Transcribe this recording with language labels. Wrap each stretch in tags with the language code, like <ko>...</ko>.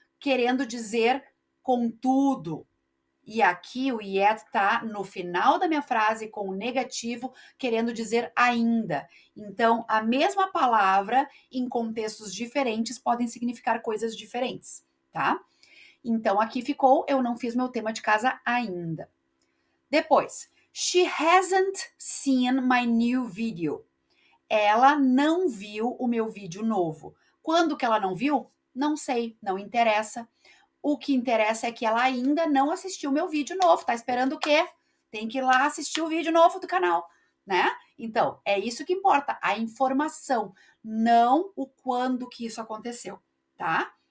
<pt>Querendo dizer contudo. E aqui o yet tá no final da minha frase com o negativo, querendo dizer ainda. Então, a mesma palavra em contextos diferentes podem significar coisas diferentes, tá? Então, aqui ficou, eu não fiz meu tema de casa ainda. Depois,</pt> <en>she hasn't seen my new video.</en> <pt>Ela não viu o meu vídeo novo. Quando que ela não viu? Não sei, não interessa. O que interessa é que ela ainda não assistiu o meu vídeo novo. Tá esperando o quê? Tem que ir lá assistir o vídeo novo do canal, né? Então, é isso que importa, a informação, não o quando que isso aconteceu, tá?</pt>